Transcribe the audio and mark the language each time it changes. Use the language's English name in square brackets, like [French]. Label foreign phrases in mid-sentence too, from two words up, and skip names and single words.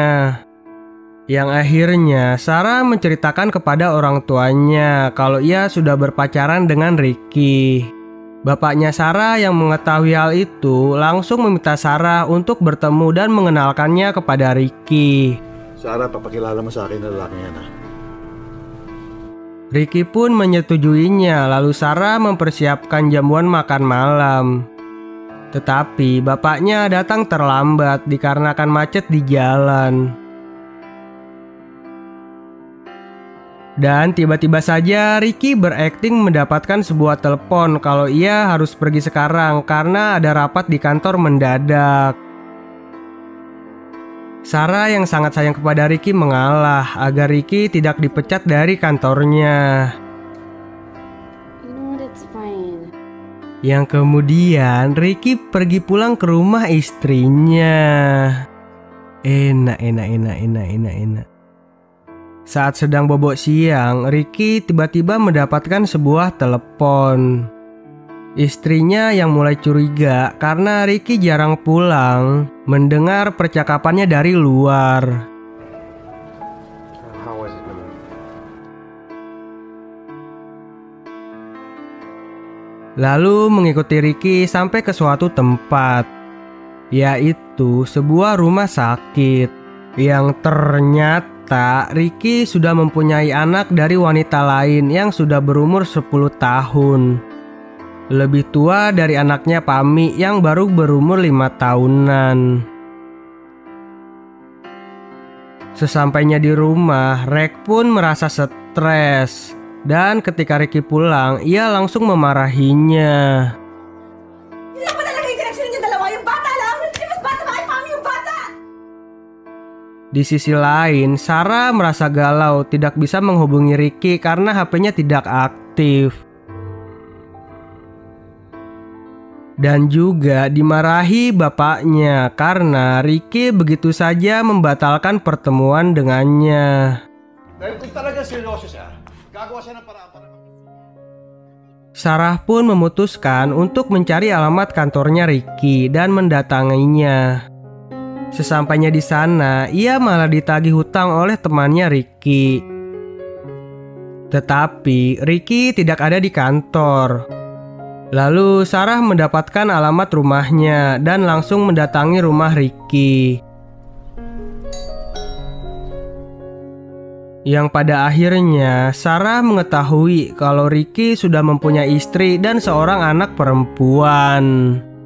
[Indonesian] Yang akhirnya Sarah menceritakan kepada orang tuanya kalau ia sudah berpacaran dengan Ricky. Bapaknya Sarah yang mengetahui hal itu langsung meminta Sarah untuk bertemu dan mengenalkannya kepada Ricky. Sarah, [Filipino] papakilala mo sa akin na lalaki yan, ha? [Indonesian] Ricky pun menyetujuinya, lalu Sarah mempersiapkan jamuan makan malam. Tetapi bapaknya datang terlambat dikarenakan macet di jalan. Dan tiba-tiba saja Ricky berakting mendapatkan sebuah telepon kalau ia harus pergi sekarang karena ada rapat di kantor mendadak. Sarah yang sangat sayang kepada Ricky mengalah agar Ricky tidak dipecat dari kantornya. [English] No, that's fine. [Indonesian] Yang kemudian Ricky pergi pulang ke rumah istrinya. Enak. Saat sedang bobok siang, Ricky tiba-tiba mendapatkan sebuah telepon. Istrinya yang mulai curiga karena Ricky jarang pulang, mendengar percakapannya dari luar. [English] How was it, naman? [Indonesian] Lalu mengikuti Ricky sampai ke suatu tempat, yaitu sebuah rumah sakit, yang ternyata Ricky sudah mempunyai anak dari wanita lain yang sudah berumur 10 tahun. Lebih tua dari anaknya Pami yang baru berumur 5 tahunan. Sesampainya di rumah, Rek pun merasa stres. Dan ketika Ricky pulang, ia langsung memarahinya. [Filipino] Hindi pa talaga yung connection niyo dalawa. Yung bata lang. Hindi mas bata pa kay Pami yung bata. [Indonesian] Di sisi lain, Sarah merasa galau tidak bisa menghubungi Ricky karena HP-nya tidak aktif. Dan juga dimarahi bapaknya karena Ricky begitu saja membatalkan pertemuan dengannya. [Filipino] Dahil kung talaga seryoso siya, gagawa siya ng paraan para [Indonesian] Sarah pun memutuskan untuk mencari alamat kantornya Ricky dan mendatanginya. Sesampainya di sana, ia malah ditagih hutang oleh temannya Ricky. Tetapi Ricky tidak ada di kantor. Lalu Sarah mendapatkan alamat rumahnya dan langsung mendatangi rumah Ricky. Yang pada akhirnya Sarah mengetahui kalau Ricky sudah mempunyai istri dan seorang anak perempuan.